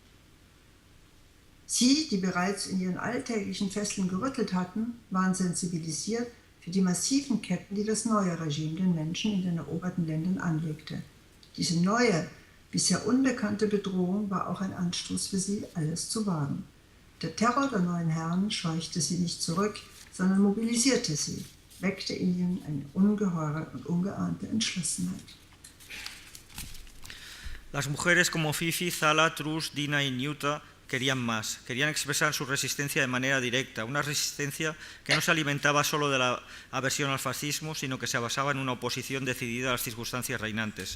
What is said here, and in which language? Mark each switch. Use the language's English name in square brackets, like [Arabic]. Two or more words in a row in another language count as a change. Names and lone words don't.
[German] Sie, die bereits in ihren alltäglichen Fesseln gerüttelt hatten, waren sensibilisiert für die massiven Ketten, die das neue Regime den Menschen in den eroberten Ländern anlegte. Diese neue, bisher unbekannte Bedrohung war auch ein Anstoß für sie, alles zu wagen. Der Terror der neuen Herren scheuchte sie nicht zurück, sondern mobilisierte sie, weckte in ihnen eine ungeheure und ungeahnte Entschlossenheit. [Spanish] Las mujeres como Fifi, Zala, Trus, Dina y Nyuta querían más, querían expresar su resistencia de manera directa, una resistencia que no se alimentaba solo de la aversión al fascismo, sino que se basaba en una oposición decidida a las circunstancias reinantes.